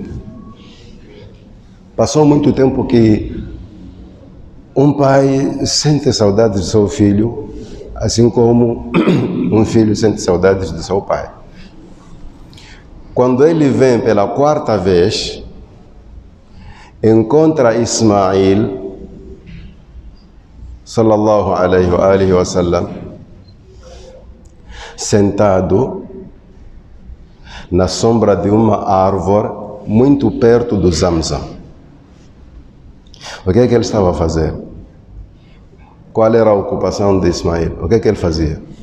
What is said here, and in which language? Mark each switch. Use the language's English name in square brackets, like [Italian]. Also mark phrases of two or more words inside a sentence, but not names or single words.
[Portuguese] Passou muito tempo que um pai sente saudade do seu filho, assim como um filho sente saudades do seu pai. Quando ele vem pela quarta vez, encontra Ismail, [Arabic] صلى الله عليه وسلم, [Portuguese] sentado na sombra de uma árvore muito perto do Zamzam. O que é que ele estava a fazer? Qual era a ocupação de Ismail? O que é que ele fazia?